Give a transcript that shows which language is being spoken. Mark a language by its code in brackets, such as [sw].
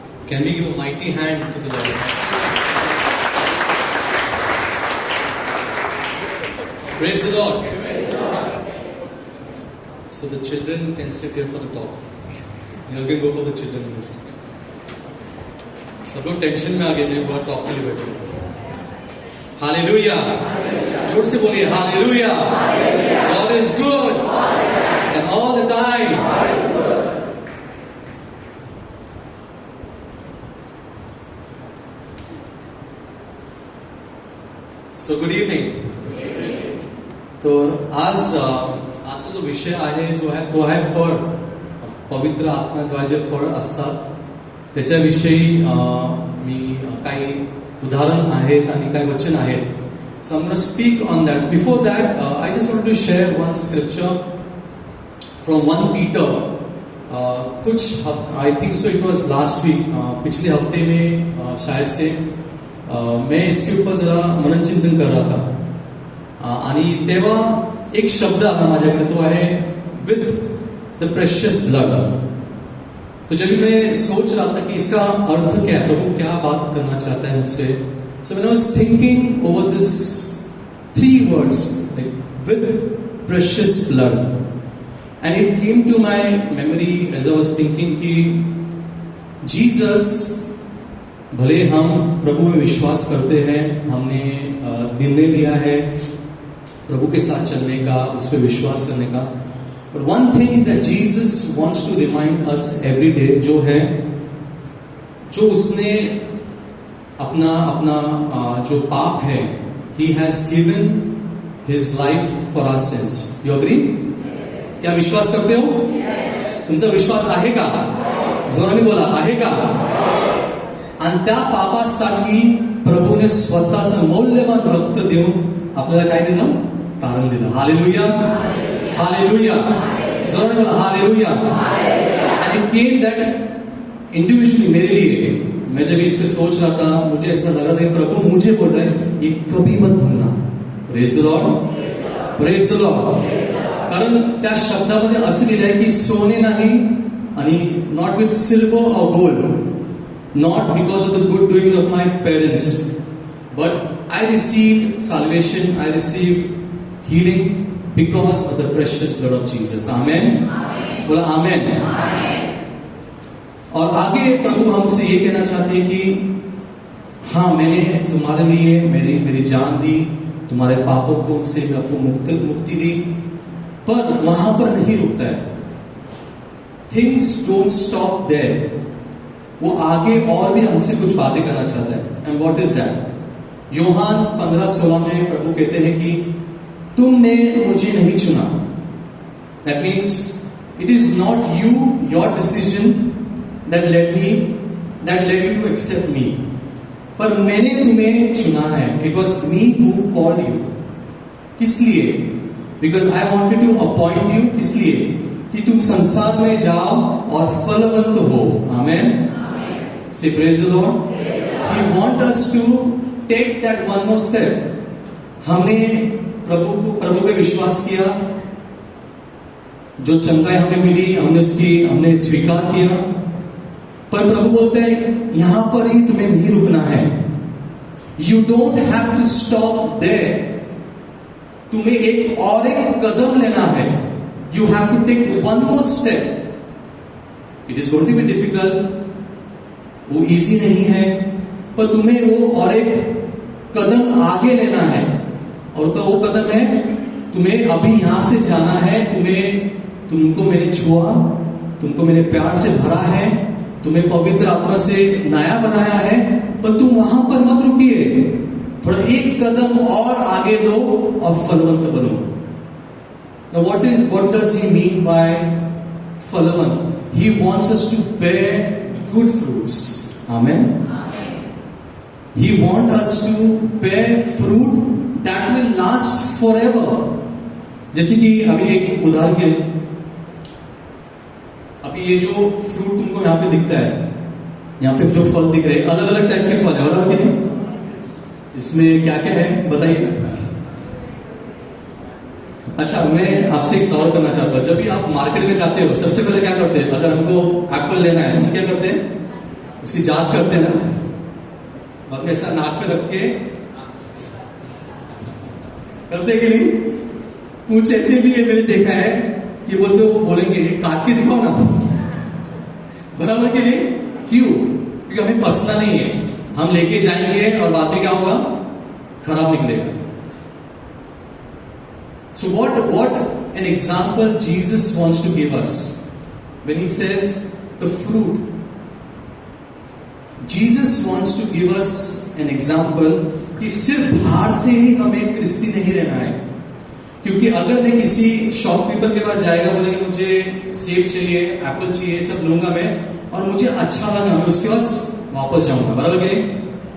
[en] Can we give a mighty hand to the Lord? Praise the Lord. So the children can sit here for the talk. You can go for the children ministry. [hi] सब लोग tension में आ गए थे, बहुत talk के लिए बैठे। Hallelujah, जोर से बोलिए hallelujah. [en] God is good and all the time. So good evening. [mr] तो आज आजचा जो विषय आहे जो आहे तो आहे फळ, पवित्र आत्म्याद्वारे जे फळ असतात त्याच्याविषयी मी काही उदाहरण आहेत आणि काही वचन आहेत. [en] So I'm going to speak on that. Before that, I just wanted to share one scripture from 1 Peter. [hi] कुछ [en] I think so it was last week, [hi] पिछले हफ्ते में शायद से मैं इसके ऊपर जरा मनन चिंतन कर रहा था [mr] आणि तेव्हा एक शब्द आला माझ्याकडे, तो आहे [en] With the precious blood. [hi] तो जब मैं सोच रहा था कि इसका अर्थ क्या है, प्रभु क्या बात करना चाहता है मुझसे. [en] So when I was thinking over this 3 words, like with precious blood, and it came to my memory as I was thinking कि [hi] Jesus, भले हम प्रभु में विश्वास करते हैं, हमने निर्णय लिया है प्रभु के साथ चलने का, उस पर विश्वास करने का, [en] but one thing that Jesus wants to remind us every day [hi] जो है, जो उसने अपना जो पाप है, [en] he has given his life for our sins. You agree? [hi] क्या विश्वास करते हो? [mr] तुमचा विश्वास आहे का? जोराने बोला, आहे का? आणि त्या पापासाठी प्रभूने स्वतःचं मौल्यवान रक्त देऊन आपल्याला काय दिलं? कारण दिलं. हालेलुया, हालेलुया, जोराने बोला hallelujah. [en] And it came that individually [hi] मेरे लिए, मैं जब इस पे सोच रहा था, मुझे ऐसा लग रहा था प्रभु मुझे बोल रहे हैं ये कभी मत भूलना. [en] Praise the Lord, praise the Lord. [mr] कारण त्या शब्दामध्ये असं लिहिलं आहे की सोने नाही आणि [en] Not with silver और gold, not because of the good doings of my parents, but I received salvation, I received healing because of the precious blood of Jesus. [mr] Amen. बोला आमेन. [hi] और आगे प्रभु हमसे ये कहना चाहते हैं कि हाँ, मैंने तुम्हारे लिए मेरी जान दी, तुम्हारे पापों को से आपको मुक्ति दी, पर वहां पर नहीं रुकता है. [en] Things don't stop there. [hi] वो आगे और भी हमसे कुछ बातें करना चाहता है. [en] And what is that? [hi] यूहान 15:16 में प्रभु कहते हैं कि तुमने मुझे नहीं चुना. [en] that means it is not you, your decision that led you to accept me, [hi] पर मैंने तुम्हें चुना है. [en] It was me who called you. [hi] किस लिए? [en] Because I wanted to appoint you. [hi] इसलिए कि तुम संसार में जाओ और फलवंत हो. [en] आमेन. Say praise the Lord. He wants us to take that one more step. [hi] हमने प्रभु पे विश्वास किया, जो चंगाई हमें मिली हमने स्वीकार किया, पर प्रभु बोलते हैं यहां पर ही तुम्हें नहीं रुकना है. [en] You don't have to stop there. [hi] तुम्हें एक कदम लेना है. [en] You have to take one more step. It is going to be difficult. [hi] वो इजी नहीं है, पर तुम्हें वो और एक कदम आगे लेना है. और वो कदम है तुम्हें अभी यहां से जाना है. तुमको मैंने छुआ, तुमको मैंने प्यार से भरा है, तुम्हें पवित्र आत्मा से नया बनाया है, पर तुम वहां पर मत रुकिए. थोड़ा एक कदम और आगे लो और फलवंत बनो. [en] Now what does he mean by फलवंत? He wants us to bear good fruits. Amen. He wants us to bear fruit that will last forever. [hi] जैसे कि अभी एक उदाहरण के लिए, अभी ये जो फ्रूट तुमको यहाँ पे दिखता है, यहाँ पे जो फल दिख रहे हैं अलग अलग टाइप के फल है, बराबर कि नहीं? इसमें क्या क्या है बताइए। अच्छा, मैं आपसे एक सवाल करना चाहता हूँ। जब भी आप मार्केट में जाते हो, सबसे पहले क्या करते हैं? अगर हमको एप्पल लेना है तो हम क्या करते हैं? उसकी जांच करते हैं ना, बाद में ऐसा नाक पे रख के करते हैं कि नहीं? कुछ ऐसे भी है, मैंने देखा है कि वो तो बोलेंगे काट के दिखाओ ना, बराबर कि नहीं? क्यों? क्योंकि हमें फंसना नहीं है, हम लेके जाएंगे और बाद में क्या होगा? खराब निकलेगा। [en] So what an example Jesus wants to give us when he says the fruit. Jesus wants to give us an example [hi] कि सिर्फ बाहर से ही हमें क्रिस्ती नहीं रहना है। क्योंकि अगर मैं किसी शॉपकीपर के पास जाएगा, बोलेगा मुझे सेब चाहिए, एप्पल चाहिए, सब लूंगा मैं, और मुझे अच्छा लगा, मैं उसके पास वापस जाऊंगा, बराबर कि नहीं?